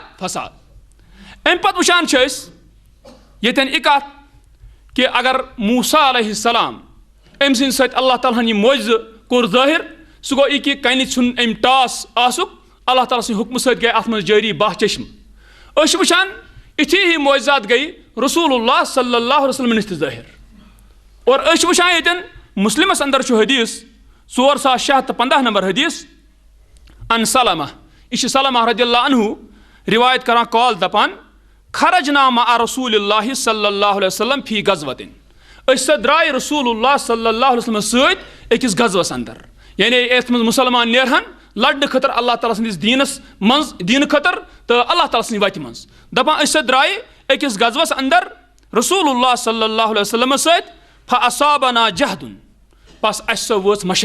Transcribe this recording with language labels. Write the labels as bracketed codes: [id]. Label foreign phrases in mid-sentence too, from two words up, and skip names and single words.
[ks] فساد امہِ پتہٕ وٕچھان چھِ أسۍ ییٚتٮ۪ن یہِ کتھ کہ اگر موسیٰ [ar] علیہ السلام [ks] أمۍ سٕنٛدِ سۭتۍ اللہ تعالیٰ ہن یہِ معجزٕ کوٚر ظٲہر سُہ گوٚو یہِ کہ کنہِ ژھُن أمۍ ٹاس آسُک اللہ تعالیٰ سٕنٛدِ حُکمہٕ سۭتۍ گٔے اتھ منٛز جٲری باہ چشمہٕ أسۍ چھِ وٕچھان یِتھی ہی معجزات گٔے [ar] رسول اللہ صلی اللہ علیہ وسلم [ks] نِش تہِ ظٲہر اور أسۍ چھِ وٕچھان ییٚتٮ۪ن مسلمس اندر چھُ حدیث 4615 نمبر حدیث [ar] ان سلمہ [ks] یہ چھُ سلمہ [ar] رضی اللہ عنہ [ks] روایت کران قال دپان [ar] خرجنا مع رسول اللہ صلی اللہ علیہ وسلم فی غزوتن [ks] أسۍ درٛاے [ar] رسول اللہ صلی اللہ علیہ وسلم [ks] سۭتۍ أکِس غزوس اندر یعنی یتھ منٛز مسلمان نیرہن لڑنہٕ خٲطرٕ اللہ تعالیٰ سٕنٛدِس دیٖنس منٛز دینہٕ خٲطرٕ تہٕ اللہ تعالیٰ سٕنٛدِ وتہِ منٛز دپان أسۍ درٛاے أکِس غزوس اندر [ar] رسول اللہ صلی اللہ علیہ وسلمس [ks] سۭتۍ [ar] فاصابنا جہدن [ks] بس اسہِ وٲژ